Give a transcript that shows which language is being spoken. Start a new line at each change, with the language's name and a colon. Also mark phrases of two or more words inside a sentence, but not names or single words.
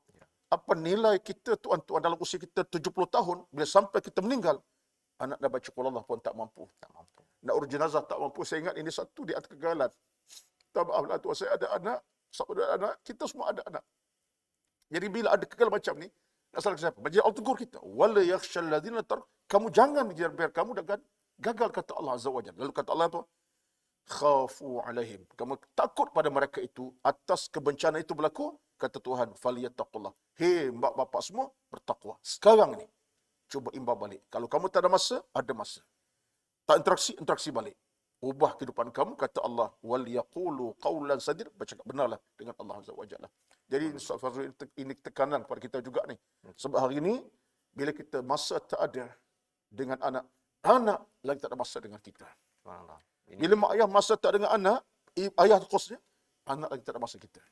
Malay: Apa nilai kita tuan-tuan dalam usia kita 70 tahun, bila sampai kita meninggal, anak dah baca qul Allah pun tak mampu. Nak urus jenazah tak mampu. Saya ingat ini satu di antara kegagalan. Maaflah tuan, saya ada anak, saudara anak, kita semua ada anak. Jadi bila ada kegagalan macam ni, nak salah siapa? Baca Allah tegur kita.
Arabic: ولا يخش الذين
Malay: kamu jangan biar kamu gagal, kata Allah
Arabic: عز وجل.
Malay: Lalu kata Allah apa?
Arabic: خافوا عليهم.
Malay: Kamu takut pada mereka itu atas kebencanaan itu berlaku, kata Tuhan, falyattaqullah. Hei mbak bapak semua, bertakwa. Sekarang ni cuba imbau balik. Kalau kamu tak ada masa, ada masa. Tak interaksi balik. Ubah kehidupan kamu, kata Allah,
Arabic: وليقولوا قولا سديدا,
Malay: bercakap benarlah dengan Allah
Arabic: عز وجل.
Malay: Jadi ini tekanan kepada kita juga ni. Sebab hari ini bila kita masa tak ada dengan anak lagi tak ada masa dengan kita. Bila mak ayah masa tak dengan anak, ayah khususnya, anak lagi tak ada masa kita.